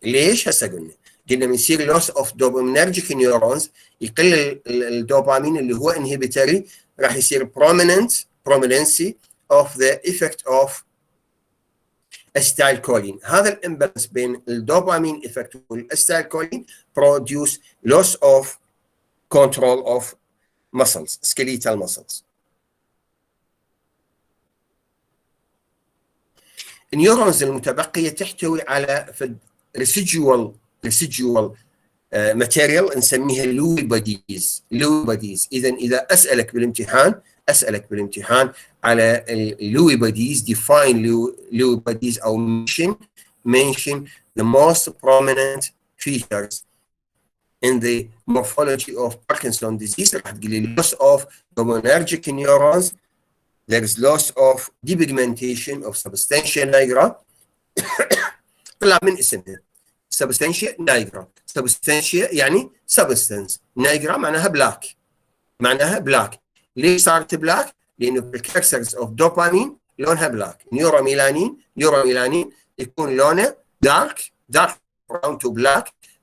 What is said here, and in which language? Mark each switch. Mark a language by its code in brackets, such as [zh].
[ar] ليش هسه قلنا من يصير [en] loss of dopaminergic neurons [ar] يقل الدوبامين اللي هو inhibitory راح يصير [en] prominency of the effect of acetylcholine. [ar] هذا الامبالانس بين الدوبامين [en] effect والacetylcholine produce loss of control of muscles, skeletal muscles. [ar] النيورونز المتبقية تحتوي على residual material نسميها لوي بوديز. إذا أسألك بالامتحان على اللوي بوديز [en] define Lewy bodies أو mention the most prominent features in the morphology of Parkinson's disease. [ar] راح تقول لي [en] loss of dopaminergic neurons, there is loss of depigmentation of substantia nigra. [ar] طلع من اسمها substantia nigra. [en] substantia [ar] يعني [en] substance, nigra [ar] معناها [en] black. [ar] ليش صارت [en] black؟ [ar] لأنه [en] precursors of dopamine [ar] لونها [en] black. [ar] نيوروميلانين يكون لونه [en] dark brown to black.